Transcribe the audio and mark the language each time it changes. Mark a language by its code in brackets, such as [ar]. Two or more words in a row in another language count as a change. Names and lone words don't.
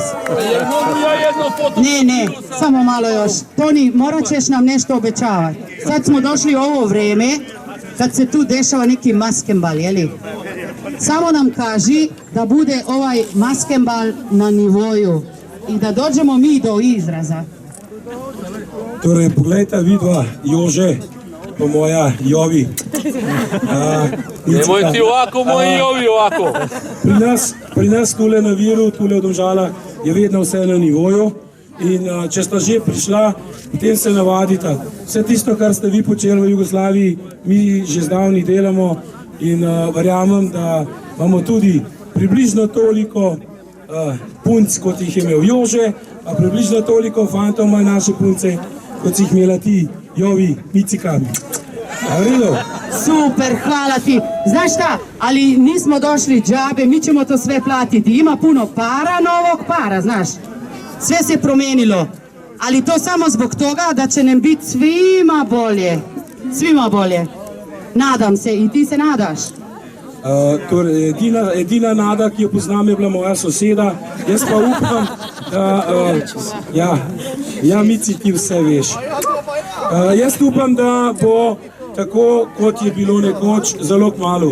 [sr] Jel mogu ja jedno foto? Ne, samo malo još. Toni, morat ćeš nam nešto obećavati. Sad smo došli u ovo vrijeme, kad se tu dešava neki maskembal, jeli? Samo nam kaži da bude ovaj maskembal na nivoju i da dođemo mi do izraza. [sl] Torej, poglejte, vidva, Jože, pa moja Jovi. [sr] Nemoj ti ovako, moji Jovi ovako. [sl] Pri nas tule na Viru, tule v Domžalah, je vedno vse na nivoju. In če sta že prišla, potem se navadita. Vse tisto, kar ste vi počeli v Jugoslaviji, mi že zdavni delamo in verjamem, da imamo tudi približno toliko punc, kot jih je imel Jože, a približno toliko fantov imajo naše punce, kot si jih imela ti, Jovi, Micika. Super, hvala ti. [sr] Znaš šta, ali nismo došli džabe, mi ćemo to sve platiti. Ima puno para, novog para, znaš. Sve se promenilo, ali to samo zbog toga da će nam biti svima bolje. Svima bolje. Nadam se, i ti se nadaš? [sl] Torej, edina nada, ki jo poznam, je bila moja soseda. Jaz pa upam, da... Ja, Mici, ti vse veš. Jaz upam, da bo tako, kot je bilo nekoč, zelo kmalu.